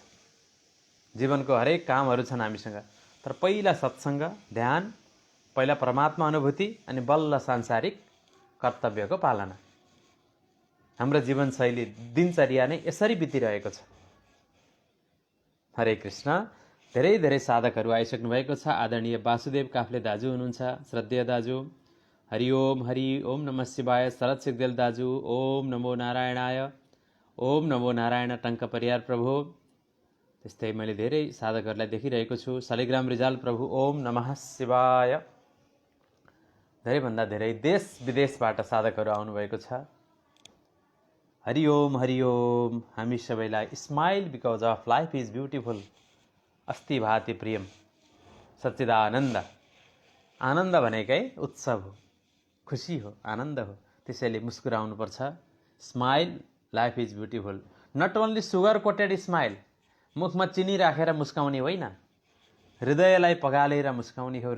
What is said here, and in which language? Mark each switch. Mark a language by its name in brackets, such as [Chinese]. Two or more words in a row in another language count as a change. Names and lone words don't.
[Nepali] जीवनको हरेक कामहरू छन् हामीसँग, तर पहिला सत्सङ्ग, ध्यान, पहिला परमात्मा अनुभूति, अनि बल्ल सांसारिक कर्तव्यको पालना। हाम्रो जीवनशैली, दिनचर्या नै यसरी बितिरहेको छ। हरे कृष्ण। धेरै धेरै साधकहरू आइसक्नु भएको छ। आदरणीय वासुदेव काफ्ले दाजु हुनुहुन्छ, श्रद्धेय दाजु। [Sanskrit] हरि ओम नमः शिवाय। [Nepali] शरद सिग्देल दाजु, [Sanskrit] ओम नमो नारायणाय। ओम नमो नारायण [Nepali] टङ्क परियार प्रभु। त्यस्तै मैले धेरै साधकहरूलाई देखिरहेको छु। शालिग्राम रिजाल प्रभु, [Sanskrit] ओम नमः शिवाय। [Nepali] धेरैभन्दा धेरै देश विदेशबाट साधकहरू आउनुभएको छ। हरि ओम। हामी सबैलाई [English] smile because of life is beautiful, [Sanskrit] अस्ति भाति प्रियम, सच्चिदानन्द। [Nepali] आनन्द भनेकै उत्सव हो, खुसी हो, आनन्द हो। त्यसैले मुस्कुराउनुपर्छ। [English] smile, life is beautiful. not only sugar coated smile, [Nepali] मुखमा चिनी राखेर मुस्काउने होइन, हृदयलाई पगालेर मुस्काउने हो।